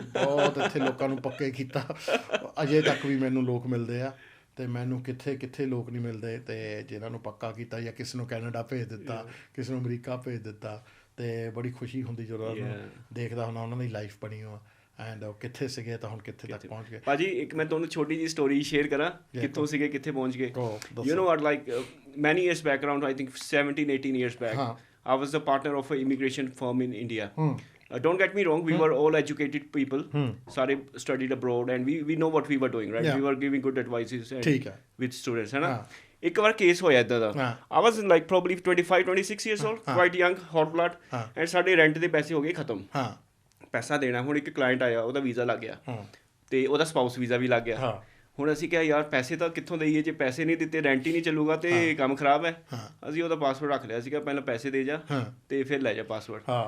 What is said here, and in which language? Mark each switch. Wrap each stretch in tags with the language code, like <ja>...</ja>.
<pa>ਬਹੁਤ ਇੱਥੇ ਲੋਕਾਂ ਨੂੰ ਪੱਕੇ ਕੀਤਾ ਅਜੇ ਤੱਕ ਵੀ ਮੈਨੂੰ ਲੋਕ ਮਿਲਦੇ ਆ ਅਤੇ ਮੈਨੂੰ ਕਿੱਥੇ ਲੋਕ ਨਹੀਂ ਮਿਲਦੇ ਅਤੇ ਜਿਨ੍ਹਾਂ ਨੂੰ ਪੱਕਾ ਕੀਤਾ ਜਾਂ ਕਿਸੇ ਨੂੰ ਕੈਨੇਡਾ ਭੇਜ ਦਿੱਤਾ ਕਿਸੇ ਨੂੰ ਅਮਰੀਕਾ ਭੇਜ ਦਿੱਤਾ ਅਤੇ ਬੜੀ ਖੁਸ਼ੀ ਹੁੰਦੀ ਜਦੋਂ ਦੇਖਦਾ ਹੁੰਦਾ ਉਹਨਾਂ ਦੀ ਲਾਈਫ ਬਣੀ ਹੋ ਐਂਡ ਉਹ ਕਿੱਥੇ ਸੀਗੇ ਤਾਂ ਹੁਣ ਕਿੱਥੇ ਤੱਕ ਪਹੁੰਚ ਗਏ। ਭਾਜੀ ਇੱਕ ਮੈਂ ਤੁਹਾਨੂੰ ਛੋਟੀ ਜਿਹੀ ਸਟੋਰੀ ਸ਼ੇਅਰ ਕਰਾਂ ਕਿੱਥੋਂ ਸੀਗੇ ਕਿੱਥੇ ਪਹੁੰਚ ਗਏ।</pa> <en>You know what like many years back around I think 17-18 years back I was the partner of an immigration firm in India. Don't get me wrong, we were all educated people. Sare studied abroad and we know what we were doing, right? We were giving good advices with students,</en> <pa>है ना? एक बार case होया इदा दा.</pa> <en>I was like probably 25-26 years old, quite young, hot blood.</en> <pa>And ਸਾਡੇ rent ਦੇ ਪੈਸੇ ਹੋ ਗਏ ਖਤਮ. ਪੈਸਾ ਦੇਣਾ ਹੁਣ ਇੱਕ ਕਲਾਇੰਟ ਆਇਆ ਉਹਦਾ ਵੀਜ਼ਾ ਲੱਗ ਗਿਆ ਤੇ ਉਹਦਾ ਸਪਾਊਸ ਵੀਜ਼ਾ ਵੀ ਲੱਗ ਗਿਆ। ਹੁਣ ਅਸੀਂ ਕਿਹਾ ਯਾਰ ਪੈਸੇ ਤਾਂ ਕਿੱਥੋਂ ਦੇਈਏ ਜੇ ਪੈਸੇ ਨਹੀਂ ਦਿੱਤੇ ਰੈਂਟ ਹੀ ਨਹੀਂ ਚੱਲੂਗਾ ਤੇ ਕੰਮ ਖਰਾਬ ਹੈ। ਅਸੀਂ ਉਹਦਾ ਪਾਸਵਰਡ ਰੱਖ ਲਿਆ ਸੀਗਾ ਪਹਿਲਾਂ ਪੈਸੇ ਦੇ ਜਾ ਤੇ ਫਿਰ ਲੈ ਜਾ ਪਾਸਵਰਡ।</pa>